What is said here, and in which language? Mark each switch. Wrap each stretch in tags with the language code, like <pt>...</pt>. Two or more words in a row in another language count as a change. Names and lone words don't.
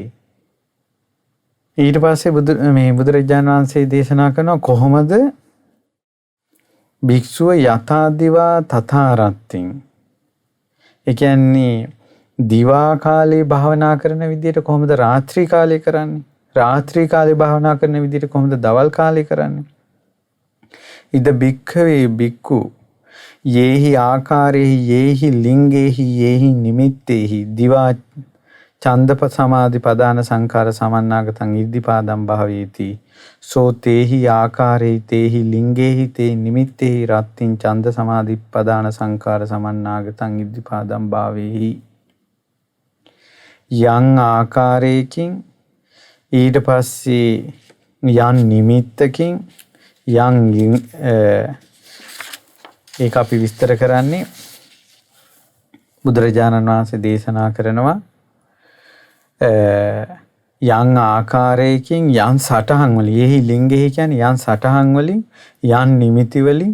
<si>ඊට පස්සේ බුදුරජාණන් වහන්සේ දේශනා කරනවා කොහොමද භික්ෂුව</si> <pi>යථාදිවා තථාරත්තින්.</pi> <si>ඒ කියන්නේ දිවා කාලේ භාවනා කරන විදිහට කොහොමද රාත්‍රී කාලේ කරන්නේ? රාත්‍රී කාලේ භාවනා කරන විදිහට කොහොමද දවල් කාලේ කරන්නේ?</si> <pi>ඉද භික්ඛවේ භික්ඛු යේහි ආකාරේහි යේහි ලිංගේහි යේහි නිමිත්තේහි දිවා චන්දප සමාධි පදාන සංඛාර සමන්නාගතං ඉද්ධිපාදම් භාවේති සෝ තේහි ආකාරේහි තේහි ලිංගේහි තේ නිමිත්තේහි රත්තින් චන්ද සමාධි පදාන සංඛාර සමන්නාගතං ඉද්ධිපාදම් භාවේහි.</pi> <si>යං ආකාරයකින් ඊට පස්සේ යන් නිමිත්තකින් යන් ඒක අපි විස්තර කරන්නේ බුදුරජාණන් වහන්සේ දේශනා කරනවා යම් ආකාරයකින් යම් සටහන් වලින්</si> <pi>යෙහි ලිංගෙහි</pi> <si>කියන්නේ යම් සටහන් වලින් යම් නිමිති වලින්.</si>